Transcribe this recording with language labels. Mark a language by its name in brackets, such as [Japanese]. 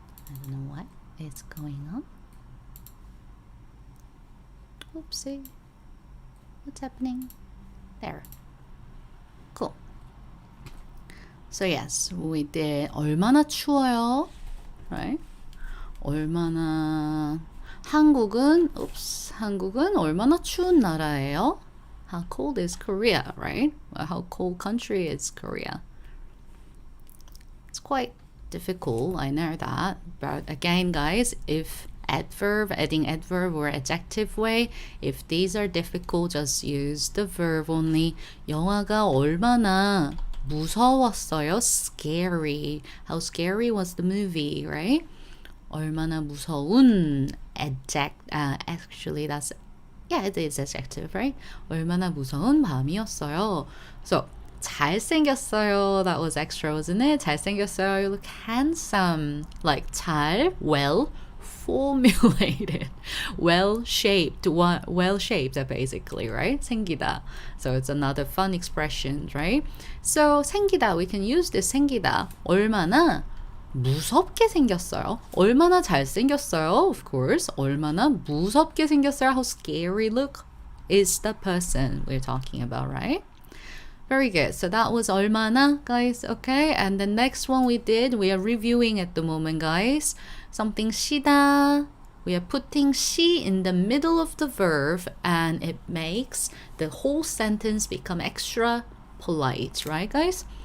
[English] I don't know what is going on. Oopsie. What's happening? There. Cool. So yes, we did [Korean] 얼마나 추워요, [English] right? [Korean] 얼마나 한국은 얼마나 추운 나라예요? [English] How cold is Korea, right? Well, how cold country is Korea? It's quite difficult, I know that. But again, guys, if adding adverb or adjective way, if these are difficult, just use the verb only. [Korean] 영화가 얼마나 무서웠어요? [English] Scary. How scary was the movie, right? [Korean] 얼마나 무서운 [English] actually it is adjective, right? [Korean] 얼마나 무서운 밤이었어요. [English] So [Korean] 잘생겼어요. [English] That was extra, wasn't it? 잘생겼어요. You look handsome. Like 잘, well, formulated, well-shaped, well-shaped basically, right? [Korean] 생기다. [English] So it's another fun expression, right? So 생기다, we can use this 생기다. [Korean] 얼마나 무섭게 생겼어요. 얼마나 잘생겼어요. [English] Of course. [Korean] 얼마나 무섭게 생겼어요. [English] How scary look is the person we're talking about, right? Very good. So that was 얼마나, guys. Okay. And the next one we are reviewing at the moment, guys. Something 시다. We are putting 시 in the middle of the verb and it makes the whole sentence become extra polite, right, guys?